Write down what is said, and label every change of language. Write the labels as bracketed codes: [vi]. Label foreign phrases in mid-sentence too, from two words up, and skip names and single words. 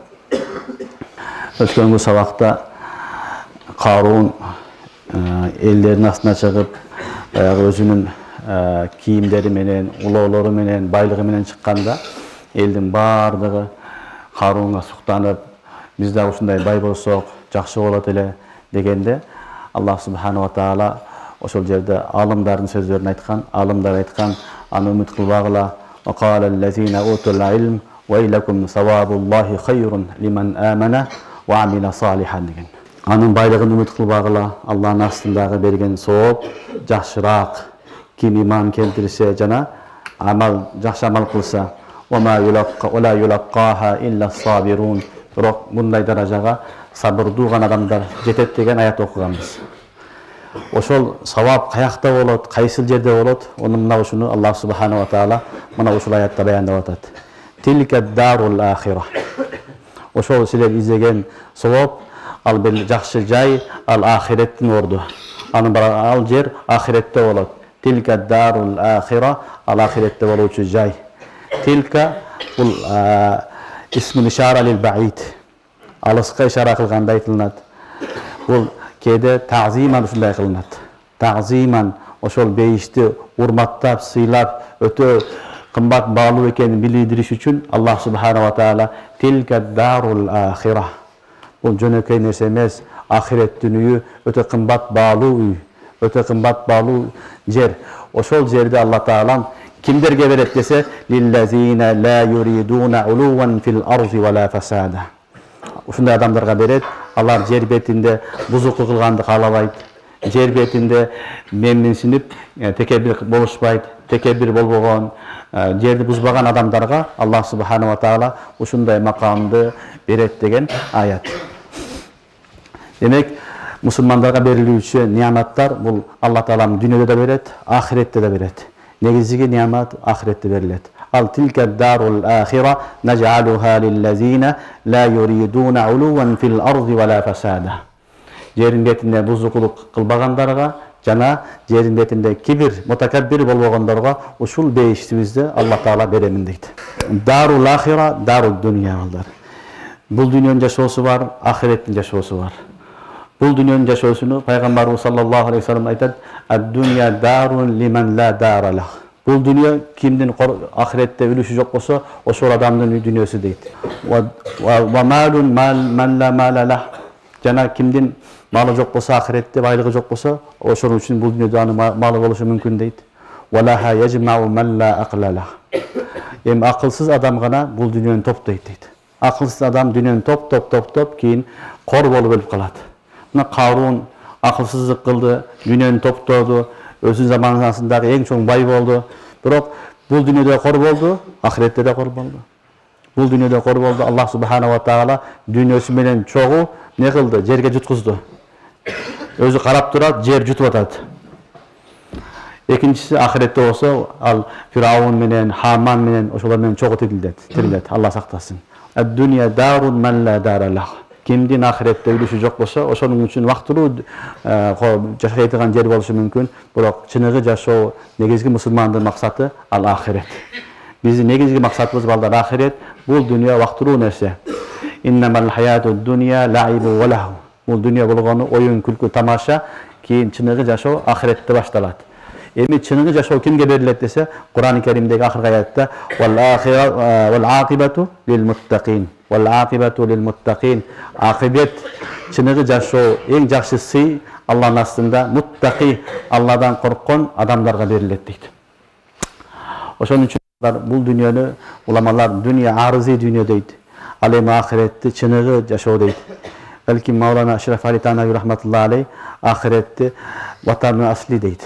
[ky] Өткөнгү сабакта Карун элдердин астына чыгып, өзүнүн кийимдери менен, улоолору менен, байлыгы менен чыкканда, элдин бардыгы Карунга суктанып, биз да ушундай бай болсок, жакшы болот эле дегенде, [ar] الله سبحانه وتعالى [ky] ошол жерде алымдардын сөздөрүн айткан, алымдар айткан, аны үмүт кылбагыла. [ar] وقال الذين أوتوا العلم ويلكم ثواب الله خير لمن آمن وعمل صالحا деген. [ky] Анын байлыгын үмүт кылбагыла, Аллахтын астындагы берген сооп жакшыраак. Ким иман келтирсе жана жакшы амал кылса, [ar] وما يلقاها إلا الصابرون. [ky] Бирок мындай даражага сабырдууган адамдар жетет деген аят окуганбыз. Ошол савап каякта болот, кайсыл жерде болот, оны мына ушуну [ar] الله سبحانه وتعالى [ky] мына ушул аятта баяндап атат. [ar] تلك الدار الآخرة. [ky] Ошол силер изеген савап, ал бир жакшы жай, ал ахиреттин орду. Ал жер ахиретте болот. [ar] تلك الدار الآخرة, [ky] ал ахиретте болуучу жай. [ar] Tilka бул اسم الإشارة للبعيد. [ky] Алыска ишара кылганда айтылат. Бул кээде таъзиман ушундай кылынат. Таъзиман ошол бейишти урматтап, сыйлап, өтө кымбат баалуу экенин билдириш үчүн [ar] الله سبحانه وتعالى تلك الدار الآخرة. [ky] Бул жөнөкөй нерсе эмес, ахиреттин үйү өтө кымбат баалуу үй, өтө кымбат баалуу жер. Ошол жерде [ar] الله تعالى [ky] кимдерге берет десе, [ar] للذين لا يريدون علوا في الأرض ولا فسادا. [ky] Ушундай адамдарга берет. Алар жер бетинде бузуктук кылганды каалабайт. Жер бетинде менменсинип, текебир болушпайт, текебир болбогон, жерди бузбаган адамдарга [ar] الله سبحانه وتعالى [ky] ушундай макамды берет деген аят. Демек, мусулмандарга берилүүчү неаматтар бул [ar] الله تعالى [ky] дүйнөдө да берет, ахиретте да берет. Негизги неамат ахиретте берилет. [ar] Ал تلك الدار الآخرة نجعلها للذين لا يريدون علوا في الأرض ولا فسادا. [ky] Жерин бетинде бузукулук кылбагандарга жана жерин бетинде кибир, мутакаббир болбогондорго ушул бейиштибизди [ar] الله تعالى [ky] беремин дейт. [ar] دار الآخرة، دار الدنيا балдар. [ky] Бул дүйнөнүн жашоосу бар, ахиреттин жашоосу бар. Бул дүйнөнүн жашоосуну пайгамбарыбыз [ar] صلى الله عليه وسلم [ky] айтат: [ar] "الدنيا دار من لا دار له." [ky] Бул дүйнө кимдин ахиретте үлүшү жок болсо, ошол адамдын үй дүйнөсү дейт. [ar] ومال من لا مال له. [ky] Жана кимдин малы жок болсо, ахиретте байлыгы жок болсо, ошол үчүн бул дүйнөдө аны малы болушу мүмкүн дейт. [ar] ولها يجمع من لا عقل له. [ky] Эми акылсыз адам гана бул дүйнөнү топтойт дейт. Акылсыз адам дүйнөнү топ кийин кор болуп өлүп калат. Мына Карун акылсыздык кылды, дүйнөнү топтоду, өзүнүн заманасындагы эң чоң бай болду. Бирок бул дүйнөдө кор болду, ахиретте да кор болду. Бул дүйнөдө кор болду. [ar] الله سبحانه وتعالى [ky] дүйнөсү менен чогуу не кылды? Жерге жуткузду. Өзү карап турат, жер жутуп атат. Экинчиси ахиретте болсо, ал Фираун менен, Хаман менен ошолор менен чогуу тирилет. Алла сактасын. [ar] الدنيا دار من لا دار له. [ky] Кимдин ахиретте үлүшү жок болсо, ошонун үчүн вактылуу жашайтыган жер болушу мүмкүн. Бирок чыныгы жашоо, негизги мусулмандын максаты ал ахирет. Биздин негизги максатыбыз балдар ахирет. Бул дүйнө вактылуу нерсе. [ar] إنما الحياة الدنيا لعب ولهو. [ky] Бул дүйнө болгону оюн, күлкү, тамаша. Кийин чыныгы жашоо ахиретте башталат. Эми чыныгы жашоо кимге берилет десе, Кур'ан-ы Керимдеги ахыркы аятта [ar] والعاقبة للمتقين. والعاقبة للمتقين. [ky] Акибет чыныгы жашоо эң жакшы сый Алланын астында муттаки, Алладан корккон адамдарга берилет дейт. Ошон үчүн бул дүйнөнү уламалар дүйнө арызы дүйнө дейт. Ал эми ахиретти чыныгы жашоо дейт. Балки Маулана Ашраф Али Танави [ar] رحمة الله عليه [ky] ахиретти [fa] وطن اصلی [ky] дейт.